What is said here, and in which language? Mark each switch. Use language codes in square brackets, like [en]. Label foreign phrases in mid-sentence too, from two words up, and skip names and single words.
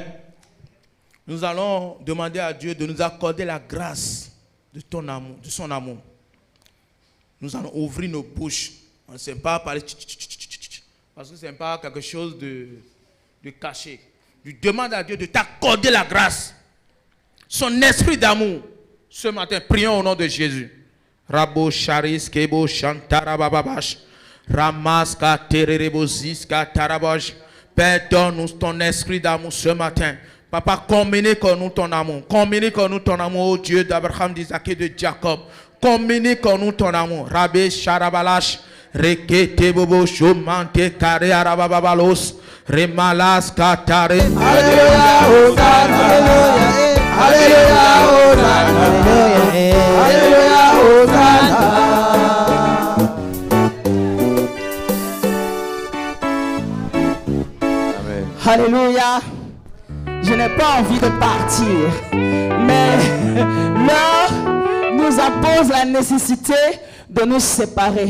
[fr] Nous allons demander à Dieu de nous accorder la grâce de ton amour, de son amour. Nous allons ouvrir nos bouches. On ne sait pas parler parce que ce n'est pas quelque chose de caché. Tu demandes à Dieu de t'accorder la grâce, son esprit d'amour. Ce matin, prions au nom de Jésus. Rabo charis kebo chantarabababash. Ramaska tererebosiska tarabosh. Père, donne-nous ton esprit d'amour ce matin. Papa, communique en nous ton amour. Communique en nous ton amour, ô Dieu d'Abraham, d'Isaac et de Jacob. Communique en nous ton amour. Rabé charabalash. Rekete bobo chomante kare arababalos. Remalas katare. Alléluia, Hosanna. Alléluia, Hosanna. Alléluia, Hosanna. Alléluia. Je n'ai pas envie de partir, mais l'heure nous impose la nécessité de nous séparer.